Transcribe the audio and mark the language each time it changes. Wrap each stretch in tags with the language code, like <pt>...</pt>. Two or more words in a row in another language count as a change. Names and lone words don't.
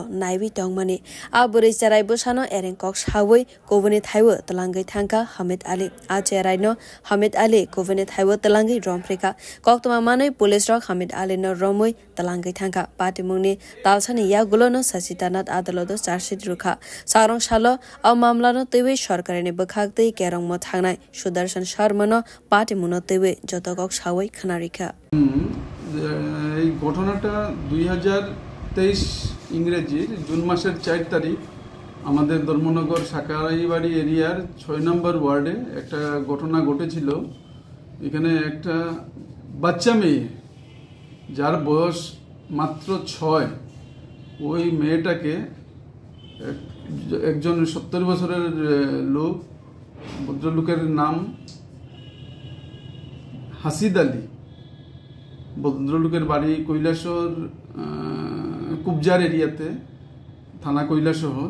<trp>नायबि तंमानि आ बुरै चेराय बुसानो एरेंकक सावै कोबनि थाइवो तलांगै थांका हामिद आली आ चेरायनो हामिद आली कोबनि थाइवो तलांगै रमफ्रिका कक्तमा मानै पुलिस रक हामिद आलीनो रमै तलांगै थांका पार्टीमुंनि तालसानि यागुलोनो सचितानाथ आदालतो चार्जशीट रुखा सारं सालो अ मामलानो तैवे सरकारिनि बखागदै केरंमो थांनाय सुदर्शन शर्मानो पार्टीमुनो तैवे जतकक सावै खानारिखा</trp> <bn>এই ঘটনাটা 2023 ইংরেজির জুন মাসের 4 তারিখ আমাদের ধর্মনগর সাকারাইবাড়ি এরিয়ার 6 নম্বর ওয়ার্ডে একটা ঘটনা ঘটেছিল। এখানে একটা বাচ্চা মেয়ে যার বয়স মাত্র 6, ওই মেয়েটাকে একজন 70 বছরের লোক, ভদ্রলোকের নাম হাসিদ আলী, ভদ্রলোকের বাড়ি কৈলাসহর কুবজার এরিয়াতে, থানা কৈলাসহর।</bn>